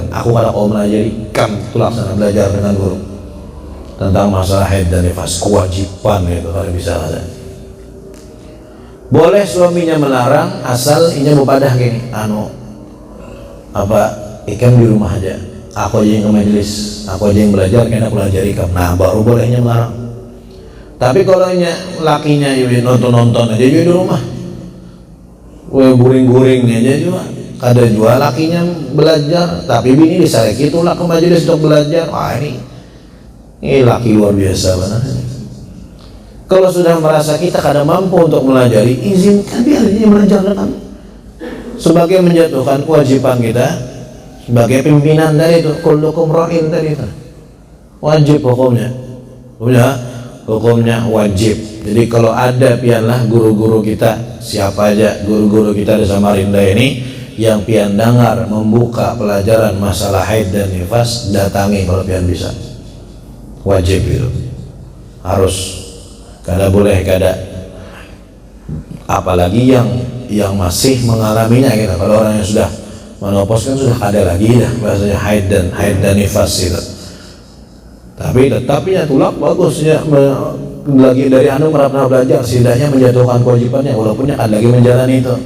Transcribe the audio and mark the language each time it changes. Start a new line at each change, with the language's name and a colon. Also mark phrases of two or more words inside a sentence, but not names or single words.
Banjar: Aku kada kau melajari ikan, tulak sana belajar dengan guru tentang masalah haid dan nifas, kewajiban itu kalau bisa ada. Boleh suaminya melarang asal inya mupadah gini, ikan di rumah aja, aku aja yang ke majelis, aku aja yang belajar, karena pelajari ikan. Nah baru bolehnya melarang. Tapi kalau inya lakinya nonton aja di rumah, guring-guring aja juga. Kada jual lakinya belajar, tapi bini disareki tulak ke majelis untuk belajar. Wah ini laki luar biasa benar.
Indonesian: Kalau sudah merasa kita kada mampu untuk melajari, izinkan biar dia belajar dengan sebagai menjatuhkan kewajiban kita sebagai pimpinan dari itu.
Arabic: كلكم راع
Indonesian: tadi itu wajib hukumnya wajib.
Banjar: Jadi kalau ada pianlah guru-guru kita, siapa aja guru-guru kita di Samarinda ini yang pian dengar membuka pelajaran masalah haid dan nifas, datangi kalau pian bisa. Wajib itu, harus, kada boleh kada.
Indonesian: Apalagi yang masih mengalaminya gitu. Kalau orang yang sudah menopos kan sudah ada lagi dah bahasanya haid dan nifas itu.
Banjar: Tapi tetapnya tulak bagusnya lagi dari pernah belajar, setidaknya menjatuhkan kewajibannya walaupun akan lagi menjalani itu.